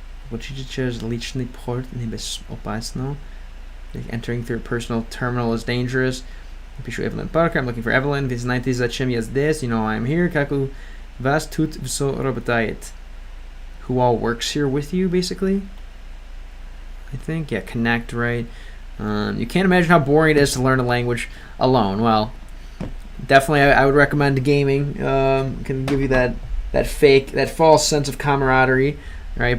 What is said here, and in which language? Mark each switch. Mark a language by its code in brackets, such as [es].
[ru] Через личный порт небезопасно. [en] Entering through a personal terminal is dangerous. [ru] Пишу [en] Evelyn Parker. I'm looking for Evelyn. [ru] Вы знаете, зачем я здесь? [en] You know I'm here. [ru] Как у вас тут все работает? [en] Who all works here with you, basically? I think. Yeah, connect, right? You can't imagine how boring it is to learn a language alone. Well, definitely I would recommend gaming. Can give you that false sense of camaraderie, right?